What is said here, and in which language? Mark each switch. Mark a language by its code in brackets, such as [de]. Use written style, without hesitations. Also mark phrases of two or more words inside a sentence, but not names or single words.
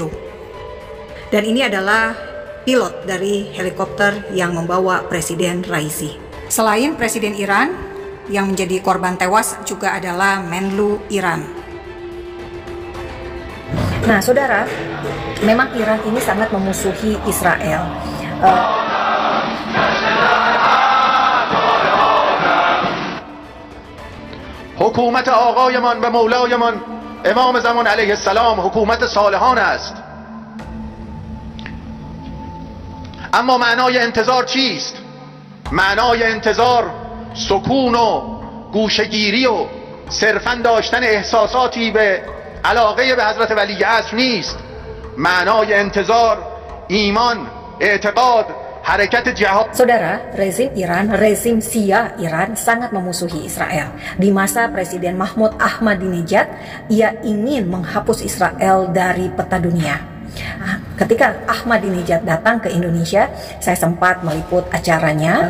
[id] Dan ini adalah pilot dari helikopter yang membawa Presiden Raisi. Selain Presiden Iran, yang menjadi korban tewas juga adalah Menlu Iran. Nah, saudara, memang Iran ini sangat memusuhi Israel. [fa] حکومت آقایمان و مولایمان امام زمان علیه السلام حکومت صالحان است. اما معنای انتظار چیست؟ معنای انتظار سکون و گوشه‌گیری و صرفاً داشتن احساساتی به علاقه به حضرت ولی عصر نیست. معنای انتظار ایمان، اعتقاد، حرکت جهاد. [id] Saudara, rezim Syiah Iran sangat memusuhi Israel. Di masa Presiden Mahmud Ahmadinejad, ia ingin menghapus Israel dari peta dunia. Ketika Ahmadinejad datang ke Indonesia, saya sempat meliput acaranya.